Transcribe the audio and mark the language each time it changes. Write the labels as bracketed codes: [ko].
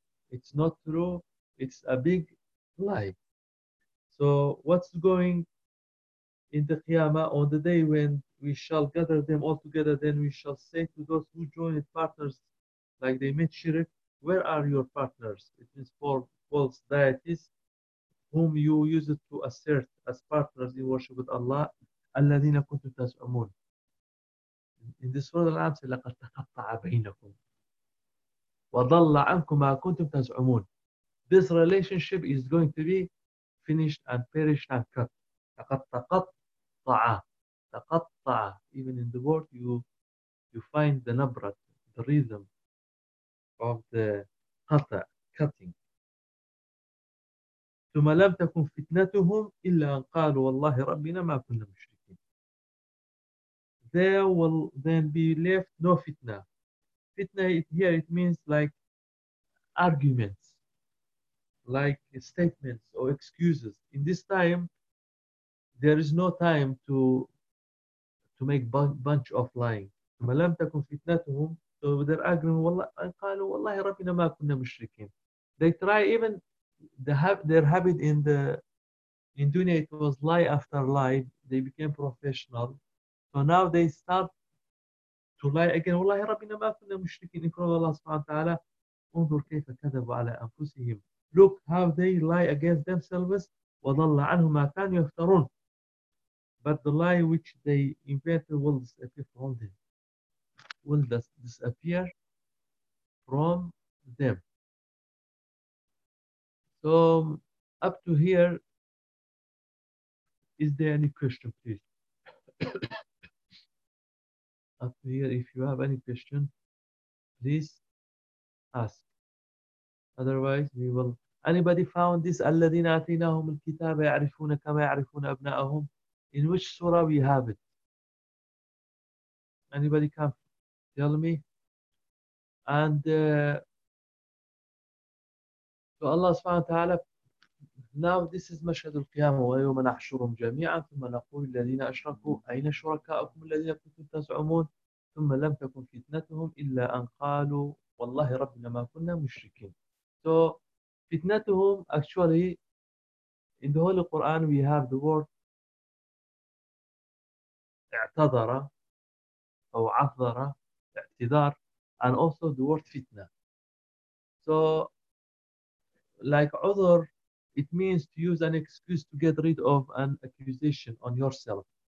[en] It's not true. It's a big lie. So what's going in the Qiyamah on the day when we shall gather them all together, then we shall say to those who joined partners, like they made Shirk, where are your partners? It is for false deities whom you used to assert as partners in worship with Allah. [ar] الَّذِينَ كُنْتُمْ تَزْعُمُونَ [en] in this surah al-Anfal, [ar] لَقَدْ تَقَطَّعَ بَيْنَكُمْ وَضَلَّ عَنْكُمْ مَا كُنْتُمْ تَزْعُمُونَ. [en] This relationship is going to be finished and perished and cut. [ar] لَقَدْ تَقَطَّعَ. تَقَطَّعَ. [en] Even in the word, you find the nabrat, the rhythm of the qata, cutting. [ar] ثُمَّ لَمْ تَكُنْ فِتْنَتُهُمْ إِلَّا أَنْ قَالُوا وَاللَّهِ رَبِّنَا مَا كُنَّا مُشْرِكِينَ. [en] There will then be left no fitna. Fitna here, it means like arguments, like statements or excuses. In this time, there is no time to make bunch of lying. [ar] ثُمَّ لَمْ تَكُنْ فِتْنَتُهُمْ. [en] So their argument, [ar] أَنْ قَالُوا وَاللَّهِ رَبِّنَا مَا كُنَّا مُشْرِكِينَ. [en] They try even their habit in dunya, it was lie after lie. They became professional, so now they start to lie again. [ar] Wallahi rabbina ma kunna mushrikeen, [en] in front of [ar] Allah subhanahu wa ta'ala. Unzur kayfa kadabu ala anfusihim. [en] Look how they lie against themselves. [ar] Wadalla anhum ma kanu yaftarun. [en] But the lie which they invented will disappear from them. Will disappear from them. So up to here, is there any question, please? Up to here, if you have any question, please ask. Otherwise, we will. Anybody found this? [ar] الَّذِينَ آتَيْنَاهُمُ الْكِتَابَ يَعْرِفُونَ كَمَا يَعْرِفُونَ أَبْنَاءَهُمْ. [en] In which surah we have it? Anybody can tell me? And so Allah subhanahu wa ta'ala, now this is Mashhad al-Qiyamah, [ar] وَيَوْمَ نَحْشُرُهُمْ جَمِيعًا ثُمَّ نَقُولُ الَّذِينَ أَشْرَكُوا أَيْنَ شُرَكَاؤُكُمُ الَّذِينَ كُنْتُمْ تَزْعُمُونَ ثُمَّ لَمْ تَكُنْ فِتْنَتُهُمْ إِلَّا أَنْ قَالُوا وَاللَّهِ رَبِّنَا مَا كُنَّا مُشْرِكِينَ. [en] So fitnatuhum, actually in the Holy Quran we have the word [ar] اعتذر أو عذر اعتذار, [en] and also the word fitna. So like udhur, it means to use an excuse to get rid of an accusation on yourself.